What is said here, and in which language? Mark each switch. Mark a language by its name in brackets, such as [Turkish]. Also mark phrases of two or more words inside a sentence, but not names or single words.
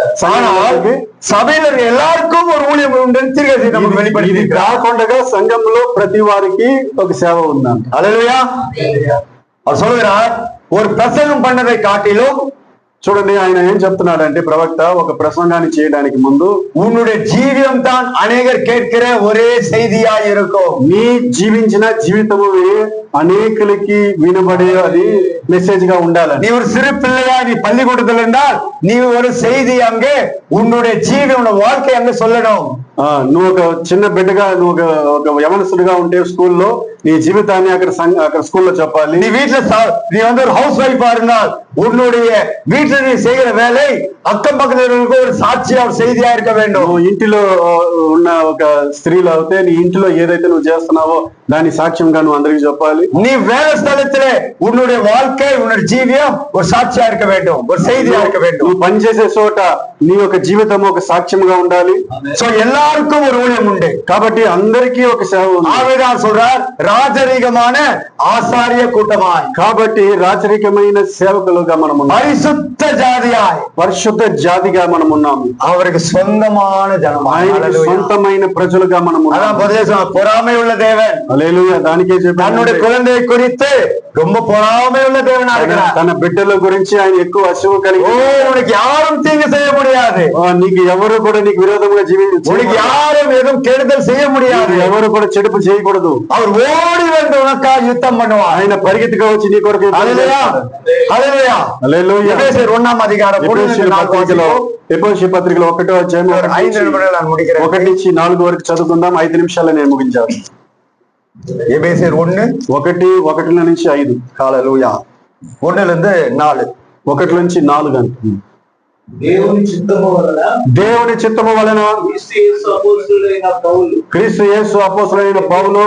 [Tamil] సభలో எல்லாருக்கும் ஒரு ஊழியம் உண்டு. తిరిగి நமக்கு வெளிப்படுத்தி [Telugu] ఇది కాకుండా సంఘంలో ప్రతి వారికి ఒక సేవ ఉందంట. హల్లెలూయా. [Tamil] அவர் சொல்லுகிறார், ஒரு பிரசங்கம் பண்ணதை காட்டிலும், [Telugu] చూడండి, ఆయన ఏం చెప్తున్నాడంటే, ప్రవక్త ఒక ప్రసంగాన్ని చేయడానికి ముందు [Tamil] உன்னுடைய ஜீவியம் தான் அநேகர் கேட்கிற ஒரே செய்தியா இருக்கும். [Telugu] నీ జీవించిన జీవితము అనేకులకి వినబడే అది మెసేజ్ గా ఉండాలి. [Tamil] நீ ஒரு சிறு பிள்ளையா நீ பள்ளிக்கூடத்தில் இருந்தால் நீ ஒரு செய்தி அங்கே உன்னுடைய ஜீவியோட வாழ்க்கை அங்கே சொல்லணும். [Telugu] నువ్వు ఒక చిన్న బిడ్డగా, నువ్వు ఒక యవనస్తుడిగా ఉంటే స్కూల్లో నీ జీవితాన్ని అక్కడ స్కూల్లో చెప్పాలి. [Tamil] நீ வீட்டுல நீ வந்து ஒரு [English] house wife [Tamil] இருந்தால் உன்னுடைய வீட்டுல நீ செய்கிற வேலை அக்கம் பக்கத்தினருக்கு ஒரு சாட்சியா ஒரு செய்தியா இருக்க வேண்டும். [Telugu] నువ్వు ఇంటిలో ఉన్న ఒక స్త్రీలు అయితే నీ ఇంటిలో ఏదైతే నువ్వు చేస్తున్నావో దాని సాక్ష్యంగా నువ్వు అందరికి చెప్పాలి. [Tamil] நீ வேலை ஸ்தலத்திலே உன்னுடைய வாழ்க்கை உன்னுடைய ஜீவியம் ஒரு சாட்சியா இருக்க வேண்டும், ஒரு செய்தியா இருக்க வேண்டும். [Telugu] నువ్వు పనిచేసే చోట నీ యొక్క జీవితం ఒక సాక్ష్యంగా ఉండాలి. [Tamil] సో எல்லாருக்கும் ஒரு ஊழியம் உண்டு. [Telugu] కాబట్టి అందరికీ ఒక సేవ ఉంది. [Tamil] ஆவேதான் சொல்றார், ராஜரீகமான ஆசாரிய கூட்டமாய். [Telugu] కాబట్టి రాజరికమైన సేవకులుగా మనం ఉన్నాం. [Tamil] பரிசுத்த ஜாதியாய், [Telugu] పరిశుద్ధ జాతిగా మనం ఉన్నాము. [Tamil] அவருக்கு சொந்தமான ஜனம், [Telugu] ఆయనకి సొంతమైన ప్రజలుగా మనం ఉన్నాం. [Tamil] அதான் பொதுவாக பொறாமை உள்ள தேவன். [Telugu] హల్లెలూయా. దానికే చెప్పాను, [Tamil] தன்னுடைய குழந்தை குறித்து ரொம்ப பொறாமை உள்ள தேவனா இருக்கிறார். [Telugu] తన బిడ్డల గురించి ఆయన ఎక్కువ అశువు కలిగి, [Tamil] உனக்கு யாரும் தீங்கு செய்ய முடியாது, [Telugu] నీకు ఎవరు కూడా నీకు విరోధంగా [Tamil] உனக்கு யாரும் எதுவும் கெடுதல் செய்ய முடியாது, [Telugu] ఎవరు కూడా చెడుపు చేయకూడదు. [Tamil] அவர் ఓడి வந்து உனக்காக யுத்தம் பண்ணுவார். [Telugu] ఆయన పరిగెత్తుగా వచ్చి నీ కొరకు హల్లెలూయా, హల్లెలూయా. హల్లెలూయా. ఎఫెసీయుల 1వ అధికారం ఎఫెసీ పత్రికలో 1వ అధ్యాయం [Tamil] 5 నిమిషాలు நான் முடிக்கிறேன். [Telugu] 1 నుంచి 4 వరకు చదువుకుందాం. 5 నిమిషాలు నేను ముగించాను. ఎఫెసీయుల 1 నుంచి 5. హల్లెలూయా. 1 నుంచి 4. 1 నుంచి 4 అంట. దేవుని చిత్తము వలన క్రీస్తు యేసు అపోస్తలుడైన పౌలు